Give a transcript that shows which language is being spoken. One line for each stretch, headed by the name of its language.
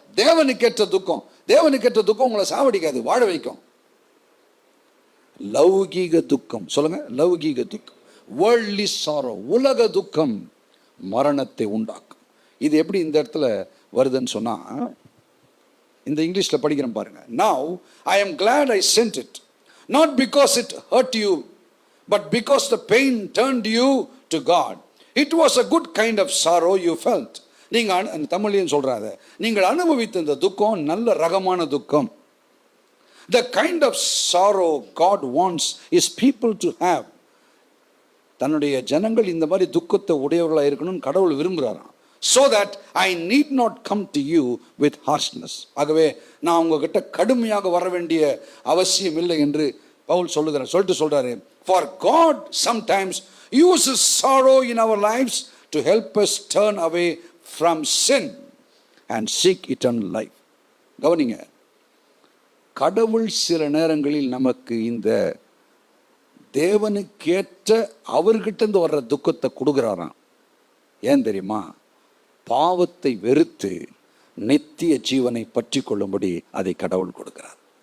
Tamil: தேவனுக்கேற்ற துக்கம் உங்களை சாவடிக்காது, வாழ வைக்கும். லௌகீக துக்கம், சொல்லுங்க, லௌகீக துக்கம்,
English: worldly sorrow,
Tamil: உலக துக்கம் மரணத்தை உண்டாக்கும். இது எப்படி இந்த இடத்துல வருதுன்னு சொன்னா, இந்த இங்கிலீஷ்ல படிக்கிறேன் பாருங்க.
English: Now I am glad I sent it, not because it hurt you, but because the pain turned you to God. It was a good kind of sorrow you felt.
Tamil: நீங்க தமிழ்லையும் சொல்றாங்க, நீங்கள் அனுபவித்த இந்த துக்கம் நல்ல ரகமான துக்கம்.
English: The kind of sorrow God wants his people to have.
Tamil: தன்னுடைய ஜனங்கள் இந்த மாதிரி துக்கத்தை உடையவர்களாக இருக்கணும்னு கடவுள் விரும்புகிறாராம்.
English: So that I need not come to you with harshness.
Tamil: ஆகவே நான் உங்ககிட்ட கடுமையாக வர வேண்டிய அவசியம் இல்லை என்று பவுல் சொல்றாரு.
English: For God sometimes uses sorrow in our lives to help us turn away from sin and seek eternal life.
Tamil: கவனிங்க, கடவுள் சில நேரங்களில் நமக்கு இந்த தேவனுக்கேற்ற அவர்கிட்ட இருந்து வர்ற துக்கத்தை கொடுக்குறாராம். ஏன் தெரியுமா? பாவத்தை வெறுத்து நித்திய ஜீவனை பற்றி கொள்ளும்படி அதை கடவுள் கொடுக்கிறார்.